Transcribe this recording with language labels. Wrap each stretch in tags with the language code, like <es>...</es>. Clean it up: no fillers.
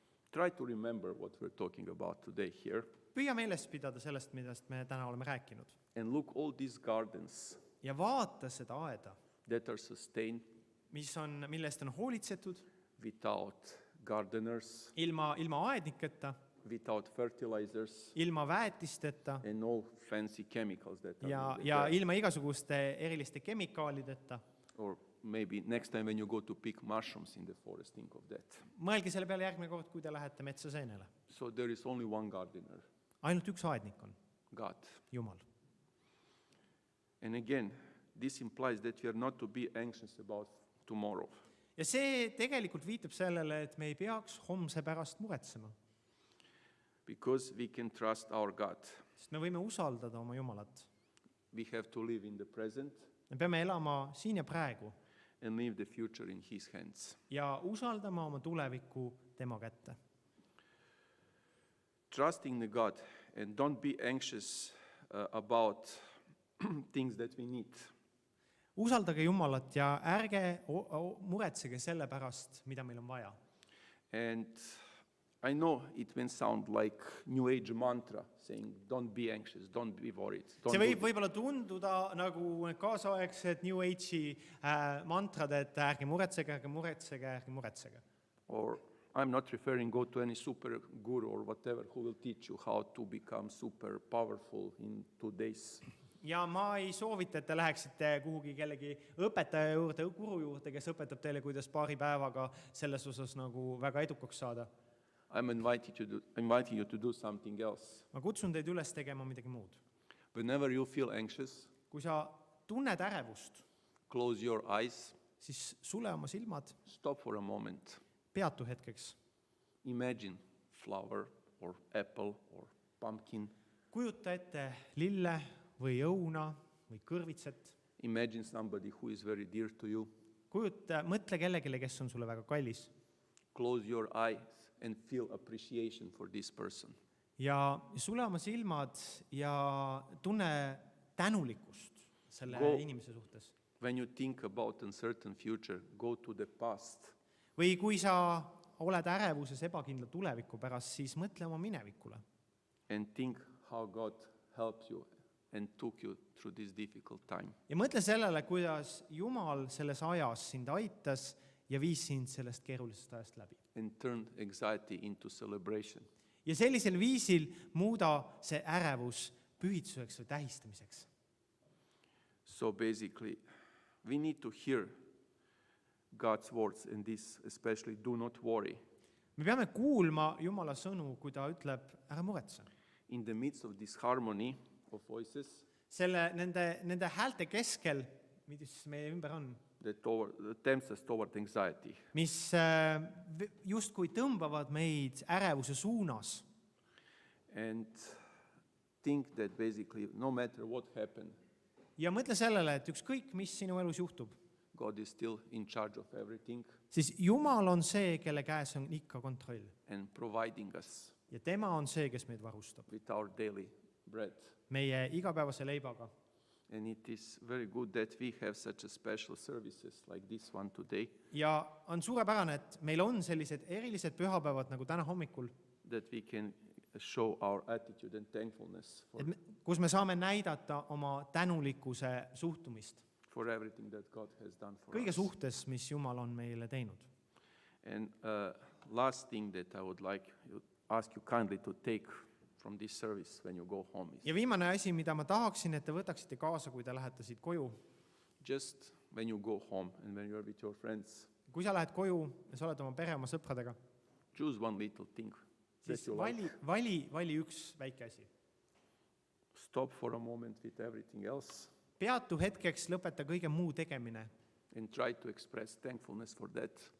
<en>try to remember what we're talking about today here</en> <et>püüa meeles pidada sellest, millest me täna oleme rääkinud.</et> <en>and look all these gardens</en> <et>Ja vaata seda aeda,</et> <en>that are sustained</en> <et>millest on hoolitsetud</et> <en>without gardeners,</en> <et>ilma aedniketa,</et> <en>without fertilizers,</en> <et>ilma väetisteta</et> <en>and no fancy chemicals that are</en> <et>ja</et> <en>needed there.</en> <et>ilma igasuguste eriliste kemikaalideta.</et> <en>Or maybe next time when you go to pick mushrooms in the forest, think of that.</en> <et>Mõelge selle peale järgmine kord, kui te lähete metsa seenele.</et> <en>So there is only one gardener,</en> <et>Ainult üks aednik on,</et> <en>God.</en> <et>Jumal.</et> <en>And again, this implies that we are not to be anxious about tomorrow.</en> <et>Ja see tegelikult viitab sellele, et me ei peaks homse pärast muretsema,</et> <en>Because we can trust our God.</en> <et>sest me võime usaldada oma Jumalat.</et> <en>We have to live in the present</en> <et>Me peame elama siin ja praegu</et> <en>and leave the future in His hands.</en> <et>ja usaldama oma tulevikku tema kätte.</et> <en>Trusting the God and don't be anxious about things that we need.</en> <et>Usaldage Jumalat ja ärge muretsege selle pärast, mida meil on vaja.</et> <en>And I know it may sound like New Age mantra, saying don't be anxious, don't be worried.</en> <et>See võib võib-olla tunduda nagu need kaasaegsed New Age'i mantrad, et ärge muretsege, ärge muretsege, ärge muretsege.</et> <en>Or I'm not referring go to any super guru or whatever who will teach you how to become super powerful in 2 days.</en> <et>Ja ma ei soovita, et te läheksite kuhugi kellegi õpetaja juurde, guru juurde, kes õpetab teile, kuidas paari päevaga selles osas nagu väga edukaks saada.</et> <en>I'm inviting you to do something else.</en> <et>Ma kutsun teid üles tegema midagi muud.</et> <en>Whenever you feel anxious,</en> <et>Kui sa tunned ärevust,</et> <en>close your eyes,</en> <et>siis sule oma silmad,</et> <en>stop for a moment.</en> <et>peatu hetkeks.</et> <en>Imagine flower or apple or pumpkin.</en> <et>Kujuta ette lille või õuna või kõrvitset.</et> <en>Imagine somebody who is very dear to you.</en> <et>Mõtle kellegile, kes on sulle väga kallis.</et> <en>Close your eyes and feel appreciation for this person.</en> <et>Ja sule oma silmad ja tunne tänulikkust selle inimese suhtes.</et> <en>When you think about uncertain future, go to the past.</en> <et>Või kui sa oled ärevuses ebakindla tuleviku pärast, siis mõtle oma minevikule.</et> <en>And think how God helped you and took you through this difficult time.</en> <et>Ja mõtle sellele, kuidas Jumal selles ajas sind aitas ja viis sind sellest keerulisest ajast läbi.</et> <en>And turn anxiety into celebration.</en> <et>Ja sellisel viisil muuda see ärevus pühitsuseks või tähistamiseks.</et> <en>So basically, we need to hear God's words in this, especially do not worry.</en> <et>Me peame kuulma Jumala sõnu, kui ta ütleb, ära muretse.</et> <en>In the midst of this harmony of voices,</en> <et>Nende häälte keskel, mis meie ümber on,</et> <en>that tempts us toward anxiety.</en> <et>mis justkui tõmbavad meid ärevuse suunas.</et> <en>And think that basically, no matter what happened,</en> <et>Ja mõtle sellele, et ükskõik, mis sinu elus juhtub,</et> <en>God is still in charge of everything</en> <et>siis Jumal on see, kelle käes on ikka kontroll.</et> <en>and providing us</en> <et>Ja tema on see, kes meid varustab</et> <en>with our daily bread.</en> <et>meie igapäevase leibaga.</et> <en>And it is very good that we have such a special services like this one today,</en> <et>Ja on suurepärane, et meil on sellised erilised pühapäevad nagu täna hommikul,</et> <en>that we can show our attitude and thankfulness</en> <et>kus me saame näidata oma tänulikkuse suhtumist</et> <en>for everything that God has done for</en> <et>kõige</et> <en>us.</en> <et>suhtes, mis Jumal on meile teinud.</et> <en>And last thing that I would like to ask you kindly to take from this service when you go home is</en> <et>Ja viimane asi, mida ma tahaksin, et te võtaksite kaasa, kui te lähete siit koju.</et> <en>just when you go home and when you're with your friends,</en> <et>Kui sa lähed koju ja sa oled oma pere, oma sõpradega,</et> <en>choose one little thing that</en> <et>siis</et> <en>you like.</en> <et>vali üks väike asi.</et> <en>Stop for a moment with everything else</en> <et>Peatu hetkeks, lõpeta kõige muu tegemine</et> <en>and try to express thankfulness for that</en>